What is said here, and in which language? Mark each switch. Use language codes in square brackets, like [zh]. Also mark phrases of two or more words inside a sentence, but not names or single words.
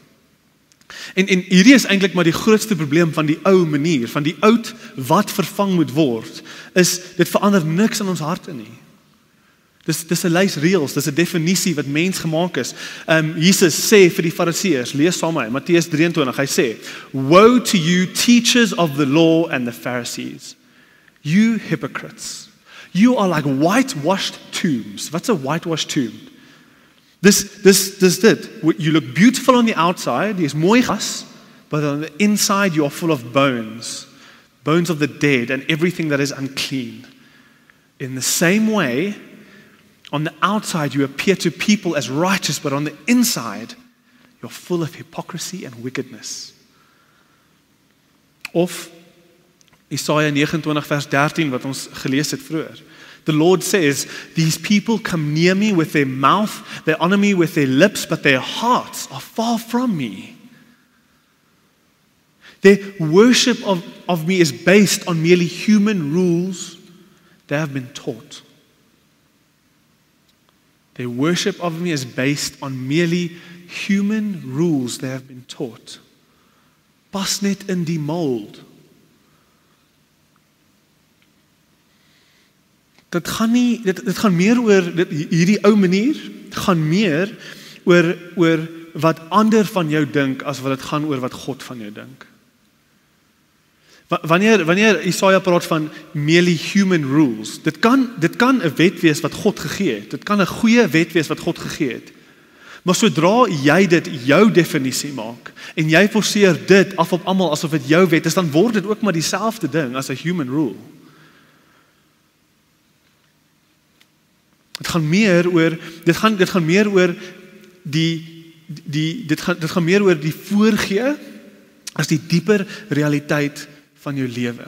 [af] En hierdie is eintlik maar die grootste probleem van die ou manier, van die oud wat vervang moet word, is dit verander niks in ons harte nie. Dis 'n lys reëls, dis 'n definisie wat mens gemaak is. Jesus sê vir die Fariseërs, lees saam met my, Matteus 23, hy sê, [en] "Woe to you, teachers of the law and the Pharisees, you hypocrites. You are like whitewashed tombs." What's a whitewashed tomb? [af] Dis dit. [en] You look beautiful on the outside, [af] jy is mooi gas, [en] but on the inside you are full of bones of the dead and everything that is unclean. In the same way, on the outside you appear to people as righteous, but on the inside you're full of hypocrisy and wickedness. [af] Of Jesaja 29 vers 13 wat ons gelees het vroeër. [en] The Lord says, "These people come near me with their mouth, they honor me with their lips, but their hearts are far from me." Their worship of me is based on merely human rules they have been taught. Their worship of me is based on merely human rules they have been taught. [af] Pas net in die mold. Dit gaan meer oor hierdie ou manier, dit gaan meer oor wat ander van jou dink as wat dit gaan oor wat God van jou dink. Wanneer Jesaja praat van [en] merely human rules, [af] dit kan 'n wet wees wat God gegee het. Dit kan 'n goeie wet wees wat God gegee het. Maar sodra jy dit jou definisie maak en jy forceer dit af op almal asof dit jou wet is, dan word dit ook maar dieselfde ding as 'n [en] human rule. [af] Dit gaan meer oor die voorgee as die dieper realiteit van jou lewe.